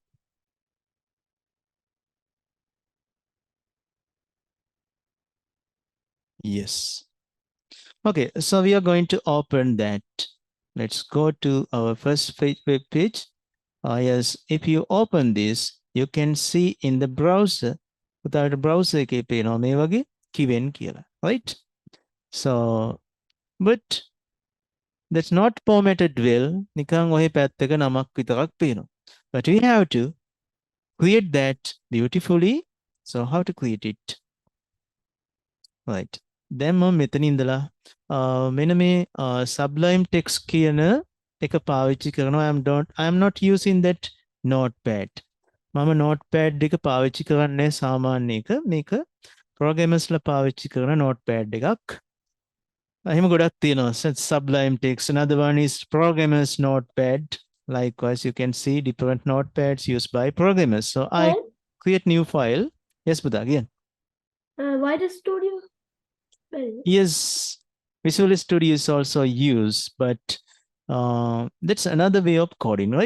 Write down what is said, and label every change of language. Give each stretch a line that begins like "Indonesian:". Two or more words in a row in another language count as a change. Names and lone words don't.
English: Yes. Okay, so we are going to open that. Let's go to our first web page. Yes, if you open this, you can see in the browser, without a browser
Sinhala: එකේ පේනවා මේ වගේ kiven කියලා,
English: right? So, but that's not formatted well.
Sinhala: නිකන් ඔහේ පැත්තක නමක් විතරක් පේනවා.
English: But we have to create that beautifully. So how to create it? Right.
Sinhala: Then මම මෙතන ඉඳලා මෙන්න මේ
English: sublime text
Sinhala: කියන එක පාවිච්චි කරනවා.
English: I am not using that notepad.
Sinhala: මම notepad එක පාවිච්චි කරන්නේ සාමාන්‍ය එක. මේක programmers ලා පාවිච්චි කරන notepad එකක්. එහෙම ගොඩක් තියෙනවා.
English: Sublime text. Another one is programmers notepad. Likewise, you can see different notepads used by programmers. So I create new file. Yes, Buddha, again. Why the studio? Yes, Visual Studio is also used, but that's another way of coding, right?